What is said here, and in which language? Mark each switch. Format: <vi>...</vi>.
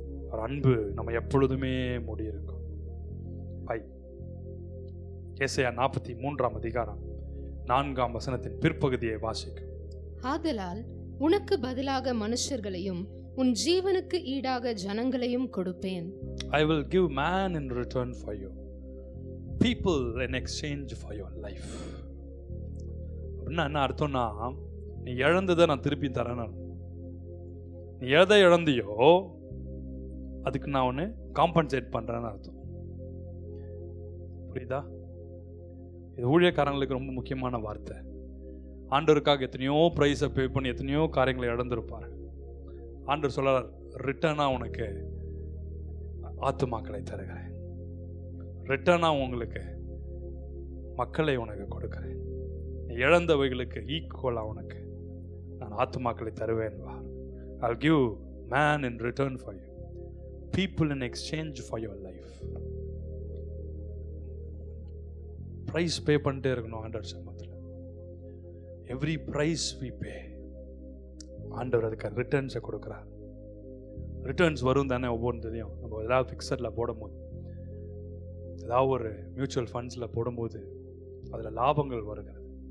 <ta>அவர் அன்பு நம்ம எப்பொழுதுமே மூடி இருக்கும். ஏசாயா 43ஆம் அதிகாரம் 4ஆம் வசனத்தின் பிற்பகுதியை வாசிக்கும். ஆதலால் உனக்கு பதிலாக மனுஷர்களையும் உன் ஜீவனுக்கு ஈடாக ஜனங்களையும் கொடுப்பேன்.</ta> <en>I will give man in return for you, people in exchange for your life.</en> <ta>என்ன அர்த்தம்னா, நீ இழந்ததை நான் திருப்பி தரேன். நீ எதை இழந்தியோ அதுக்கு நான் ஒன்று காம்பன்சேட் பண்றேன்னு அர்த்தம். புரியுதா? இது ஊழியக்காரங்களுக்கு ரொம்ப முக்கியமான வார்த்தை. ஆண்டவருக்காக எத்தனையோ ப்ரைஸை பே பண்ணி எத்தனையோ காரியங்களை இழந்திருப்பார். ஆண்டவர் சொல்றார், ரிட்டர்னா உனக்கு ஆத்துமாக்களை தருகிறேன். ரிட்டர்னாக உங்களுக்கு மக்களை உனக்கு கொடுக்கிறேன். நீ இழந்தவைகளுக்கு ஈக்குவலாக உனக்கு நான் ஆத்துமாக்களை தருவேன்.</ta> <en>I'll give man in return for you, people in exchange for your life.</en> <ta>Price பே பண்ணிட்டே இருக்கணும் ஆண்டவர் சமூகத்தில்.</ta> <en>every price we pay,</en> <ta>ஆண்டவர் அதுக்கு ரிட்டர்ன்ஸை கொடுக்குறார். ரிட்டர்ன்ஸ் வரும் தானே ஒவ்வொன்றையும். நம்ம ஏதாவது ஃபிக்ஸடில் போடும்போது, ஏதாவது ஒரு மியூச்சுவல் ஃபண்ட்ஸில் போடும்போது அதில் லாபங்கள் வருகிறது.</ta>